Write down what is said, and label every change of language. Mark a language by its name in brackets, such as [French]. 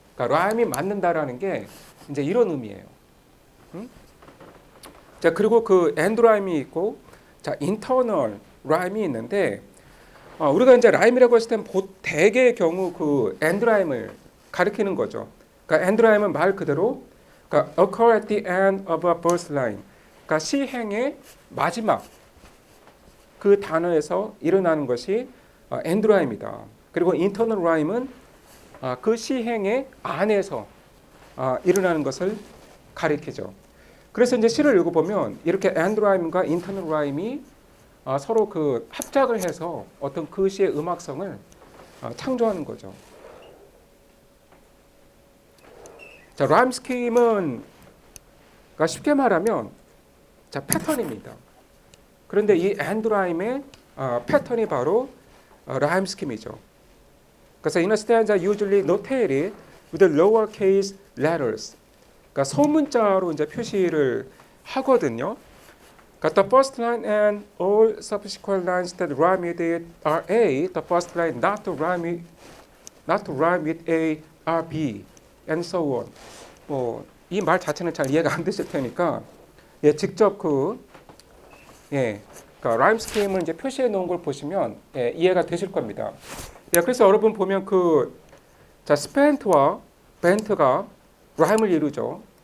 [Korean] 그러니까 rhyme이 맞는다라는 게 이제 이런 의미예요. 자, 그리고 그 end rhyme이 있고, 자, internal rhyme이 있는데, 우리가 이제 rhyme이라고 했을 땐 대개의 경우 그 end rhyme을 가리키는 거죠. 그러니까 end rhyme은 말 그대로 그러니까 [English] occur at the end of a verse line. [Korean] 그러니까 시행의 마지막 그 단어에서 일어나는 것이 end rhyme이다. 그리고 internal rhyme은 그 시행의 안에서 일어나는 것을 가리키죠. 그래서 이제 시를 읽어보면 이렇게 end rhyme과 internal rhyme이 서로 그 합작을 해서 어떤 그 시의 음악성을 창조하는 거죠. 자, rhyme scheme은 그러니까 쉽게 말하면 자, 패턴입니다. 그런데 이 end rhyme의 패턴이 바로 rhyme scheme이죠. 그래서 [English] in a stanza usually notated with the lowercase letters. [Korean] 그러니까 소문자로 이제 표시를 하거든요. 그러니까 [English] the first line and all subsequent lines that rhyme with it are A. The first line not to rhyme with A are B, and so on. [Korean] 뭐 이 말 자체는 잘 이해가 안 되실 테니까 예, 직접 그 예, 그러니까 라임 스킴을 이제 표시해 놓은 걸 보시면 예, 이해가 되실 겁니다. 예, 그래서 여러분 보면 자, 스펜트와 벤트가 라임을 이루죠.